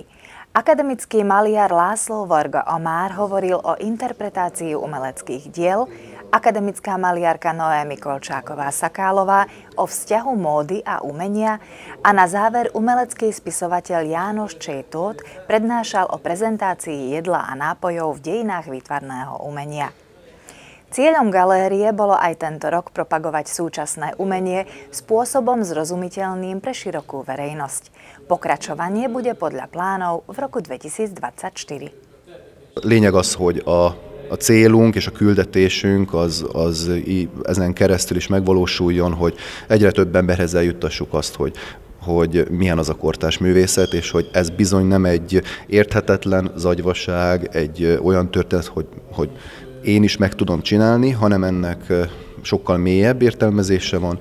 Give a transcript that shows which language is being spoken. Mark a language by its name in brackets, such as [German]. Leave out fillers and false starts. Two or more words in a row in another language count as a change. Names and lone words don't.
[Slovak] Akademický maliar László Varga Amár hovoril o interpretácii umeleckých diel, akademická maliarka Noémi Kolčáková-Sakálová o vzťahu módy a umenia a na záver umelecký spisovateľ János Čejtóth prednášal o prezentácii jedla a nápojov v dejinách výtvarného umenia. Cieľom galérie bolo aj tento rok propagovať súčasné umenie spôsobom zrozumiteľným pre širokú verejnosť. Pokračovanie bude podľa plánov v roku 2024. [Hungarian] Lényeg az, hogy a célunk és a küldetésünk az ezen keresztül is megvalósuljon, hogy egyre több emberhez eljuttassuk azt, hogy milyen az a kortárs művészet, és hogy ez bizony nem egy érthetetlen zagyvaság, egy olyan történet, hogy én is meg tudom csinálni, hanem ennek sokkal mélyebb értelmezése van.